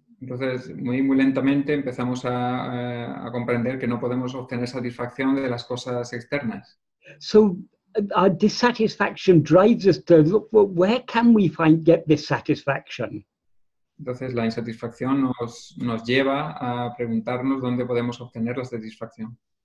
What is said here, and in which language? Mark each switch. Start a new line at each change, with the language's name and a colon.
Spanish: Entonces, muy lentamente empezamos a comprender que no podemos obtener satisfacción de las cosas externas.
English: So our dissatisfaction drives us to look, well, where can we get this satisfaction?
Spanish: Entonces, la insatisfacción nos lleva a preguntarnos dónde podemos obtener la satisfacción.